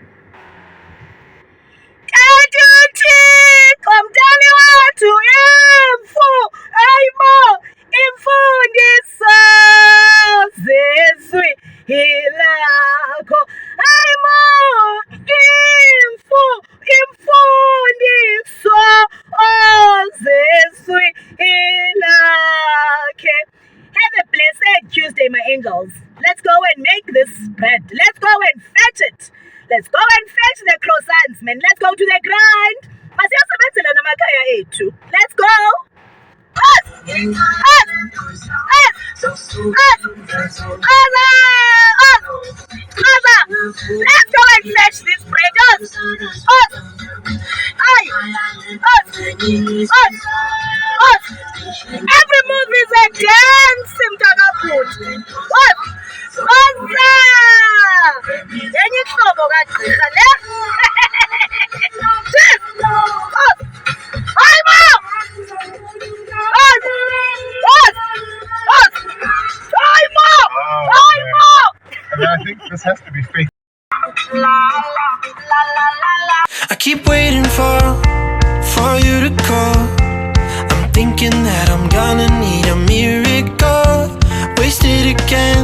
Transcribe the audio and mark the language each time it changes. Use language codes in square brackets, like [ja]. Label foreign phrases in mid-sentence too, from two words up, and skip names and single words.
[xh] Thixo mdali wethu imfundiso zezwi lakho aymo imfundiso zezwi lakhe. [en] Have a blessed Tuesday, my angels. Let's go and make this bread. Let's go and fetch it. Let's go and fetch the croissants, man. Let's go to the grind. [xh] Masiyasebenzela namakhaya ethu. [en] Let's go. Us. Mother, let's go and fetch this bread. Us. Aye. Us. Every move is a dance, Mtakaput. Us. Mother. [xh] Yenye ihlobo kagqirha le. Us. Hayi ma. [en] Us. Us. Us. [xh] Hayi ma. Hayi ma. [en] I mean, I think this has to be fake. I keep waiting for you to call. I'm thinking that I'm gonna need a miracle. Wasted again.